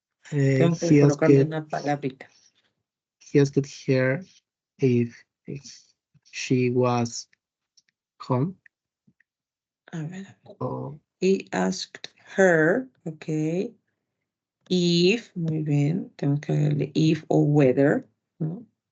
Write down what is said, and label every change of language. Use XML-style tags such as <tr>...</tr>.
<es>Tengo que colocarle una palabrita.</es> <en>He asked her if she was home.</en> <es>A ver.</es> <en>He asked her,</en> <es>okay, if, muy bien, tengo que darle if o whether, ¿no?</es>